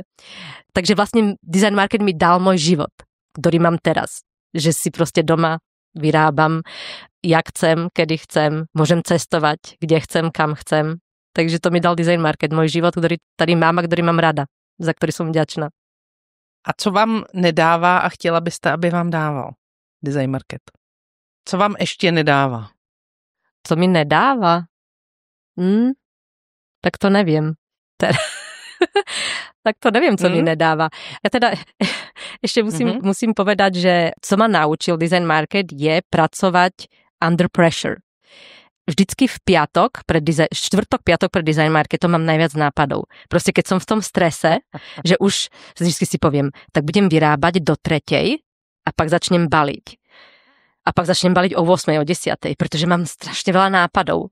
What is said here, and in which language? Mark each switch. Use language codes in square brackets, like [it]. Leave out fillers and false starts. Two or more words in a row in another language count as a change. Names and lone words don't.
[sk] Takže vlastne Design Market mi dal môj život, ktorý mám teraz. Že si proste doma vyrábam, jak chcem, kedy chcem, môžem cestovať, kde chcem, kam chcem. Takže to mi dal Design Market, môj život, ktorý mám a ktorý mám rada, za ktorý som vďačná. [cs] A co vám nedává a chtěla byste, aby vám dával Design Market? Co vám ještě nedává? [sk] Co mi nedává? Tak to neviem. Tak to neviem, co mi nedáva. Ja teda ešte musím povedať, že co ma naučil Design Market je pracovať [en] under pressure. [sk] Vždycky v štvrtok, piatok pred Design Marketom mám najviac nápadov. Proste keď som v tom strese, že už vždycky si poviem, tak budem vyrábať do 3:00 a pak začnem baliť. A pak začnem baliť o 8:00, o 10:00, pretože mám strašne veľa nápadov.